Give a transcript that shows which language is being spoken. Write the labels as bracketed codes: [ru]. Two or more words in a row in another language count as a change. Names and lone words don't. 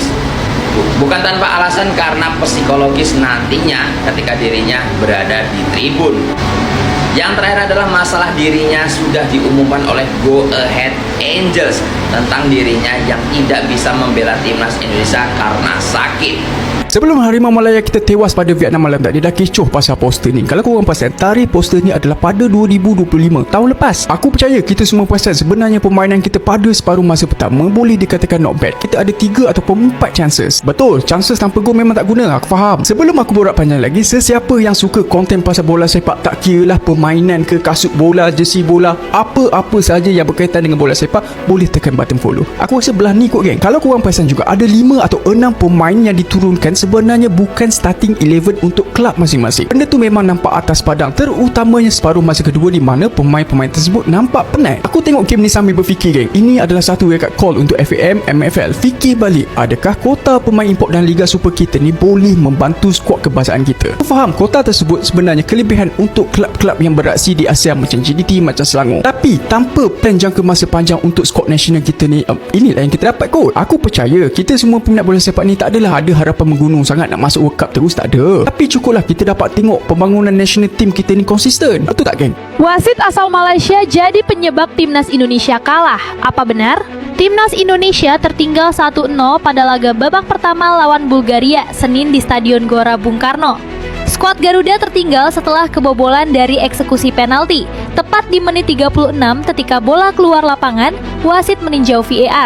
[id] Bukan tanpa alasan, karena psikologis nantinya ketika dirinya berada di tribun. Yang terakhir adalah masalah dirinya sudah diumumkan oleh Go Ahead Angels tentang dirinya yang tidak bisa membela timnas Indonesia karena sakit. [ms] Sebelum Harimau Malaya kita tewas pada Vietnam malam tadi, dah kecoh pasal poster ni. Kalau korang perasan, tarikh poster ni adalah pada 2025, tahun lepas. Aku percaya kita semua perasan sebenarnya permainan kita pada separuh masa pertama boleh dikatakan [en] not bad. [ms] Kita ada 3 ataupun 4 chances. Betul, chances tanpa gol memang tak guna, aku faham. Sebelum aku borak panjang lagi, sesiapa yang suka konten pasal bola sepak, tak kira lah permainan ke, kasut bola, jersey bola, apa-apa saja yang berkaitan dengan bola sepak, boleh tekan [en] button follow. [ms] Aku rasa belah ni kot geng. Kalau korang perasan juga, ada 5 atau 6 pemain yang diturunkan sebenarnya bukan starting 11 untuk kelab masing-masing. Benda tu memang nampak atas padang, terutamanya separuh masa kedua di mana pemain-pemain tersebut nampak penat. Aku tengok game ni sambil berfikir geng, ini adalah satu [en] wake up call [ms] untuk FAM, MFL. Fikir balik, adakah kota pemain import dan Liga Super kita ni boleh membantu skuad kebangsaan kita? Aku faham kota tersebut sebenarnya kelebihan untuk kelab-kelab yang beraksi di Asia macam JDT, macam Selangor, tapi tanpa plan jangka masa panjang untuk skuad nasional kita ni, inilah yang kita dapat kot. Aku percaya kita semua peminat bola sepak ni tak adalah ada harapan menggunung sangat nak masuk World Cup terus, tak ada. Tapi cukuplah kita dapat tengok pembangunan [en] national team [ms] kita ni konsisten. Betul tak geng? [id] Wasit asal Malaysia jadi penyebab timnas Indonesia kalah. Apa benar? Timnas Indonesia tertinggal 1-0 pada laga babak pertama lawan Bulgaria Senin di Stadion Gelora Bung Karno. Skuad Garuda tertinggal setelah kebobolan dari eksekusi penalti. Tepat di menit 36 ketika bola keluar lapangan, wasit meninjau VAR.